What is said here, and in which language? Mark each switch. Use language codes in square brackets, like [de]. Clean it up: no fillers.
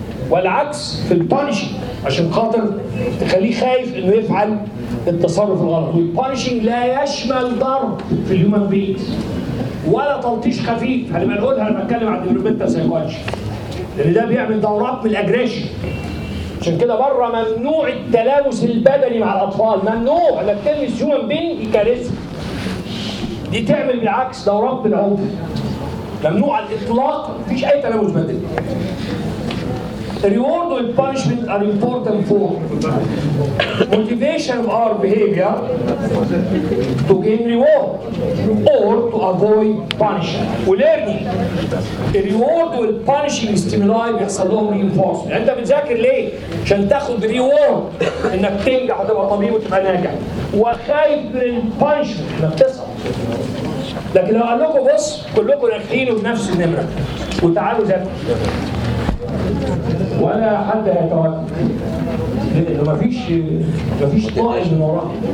[ar] والعكس في البانشنج عشان خاطر تخليه خايف انه يفعل التصرف الغلط والبانشنج لا يشمل ضرب في الهيومن بيت ولا تلطيش خفيف هنبقى نقولها لما اتكلم عن الديفلوبمنتال سايكولوجي لان ده بيعمل دورات من الاجريشن عشان كده بره ممنوع التلامس البدني مع الاطفال ممنوع انك تلمس هيومن بين يكارثه دي تعمل بالعكس دورات بالعنف ممنوع على الاطلاق مفيش اي تلامس بدني [en] Reward and punishment are important for motivation of our behavior to gain reward or to avoid punishment. Learning. Reward and punishing stimuli [ar] بيحصل لهم [en] reinforcement. [ar] أنت بتذاكر ليه؟ عشان تاخد reward إنك تنجح وتبقى طبيب وتبقى ناجح. وخايف من البانشمنت إنك تصعب. لكن لو قال لكم بص كلكم رايحين بنفس النمرة وتعالوا ذاكروا. ولا حد هيتوكل لانه مفيش طائل من وراه.